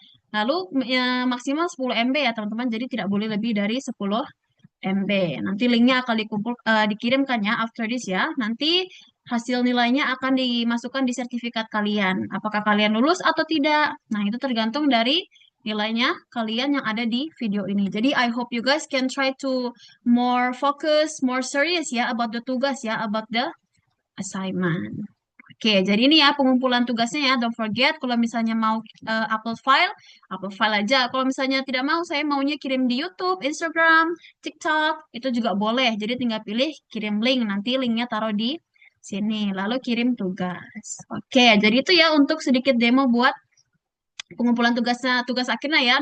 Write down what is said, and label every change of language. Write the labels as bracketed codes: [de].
[id] Lalu maksimal 10 MB ya teman-teman, jadi tidak boleh lebih dari 10 MB. Nanti linknya akan dikirimkan ya [en] after this [id] ya. Nanti hasil nilainya akan dimasukkan di sertifikat kalian. Apakah kalian lulus atau tidak? Nah, itu tergantung dari nilainya kalian yang ada di video ini. [en] Jadi I hope you guys can try to more focus, more serious ya about the tugas ya, about the assignment. [id] Oke, jadi ini ya pengumpulan tugasnya ya. [en] Don't forget [id] kalau misalnya mau upload file aja. Kalau misalnya tidak mau, saya maunya kirim di YouTube, Instagram, TikTok, itu juga boleh. Jadi tinggal pilih kirim link. Nanti linknya taruh di sini. Lalu kirim tugas. Oke, jadi itu ya untuk sedikit demo buat pengumpulan tugas akhirnya ya.